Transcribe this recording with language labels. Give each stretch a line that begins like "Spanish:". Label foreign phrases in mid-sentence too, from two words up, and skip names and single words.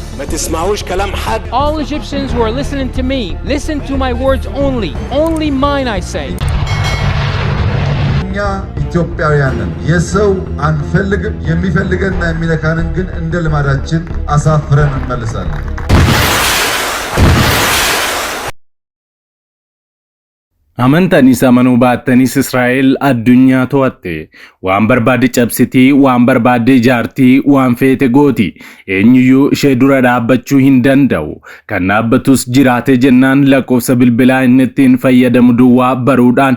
Arabic: تسمعوش كلام حد.
English: All Egyptians who are listening to me, listen to my words only mine I say.
Amharic: እኛ ኢትዮጵያውያንን የሰው አንፈልግም የሚፈልገንና የሚነካንን ግን እንደ ልማዳችን አሳፍረን እንመልሳለን።
Oromo: Amantanii samanuu baattanis Israa'el addunyaa to'atte waan barbaade cabsiti waan barbaade ijaarti waan feete gooti eenyuyyuu ishee dura dhaabbachuu hin danda'u kan dhaabbatus jiraate jennaan lakkoofsa bilbilaa inni ittiin fayyadamu duwwaa baruudhaan